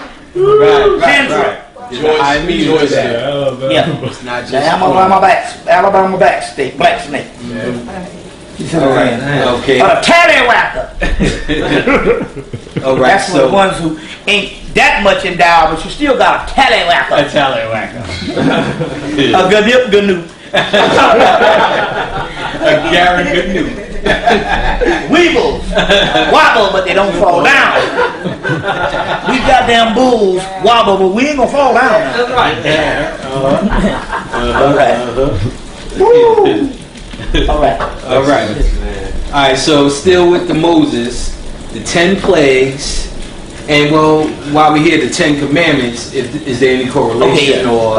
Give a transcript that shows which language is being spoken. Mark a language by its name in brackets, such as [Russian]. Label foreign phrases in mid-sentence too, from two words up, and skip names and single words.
[English] Tantra. Joyce that. Yeah. It's not just The Alabama black snake, black snake. You see what I'm saying? Okay. Or the tallywhacker. All right. That's for the ones who ain't that much endowed, but you still got a tallywhacker. tallywhacker. A ganip ganu. A Gary Goodnew. Weevils wobble, but they don't fall down. These goddamn bulls wobble, but we ain't gonna fall down. That's right. All right. Woo. All right. All right. All right. So still with the Moses, the 10 plagues, and well, while we hear the 10 commandments, is there any correlation or?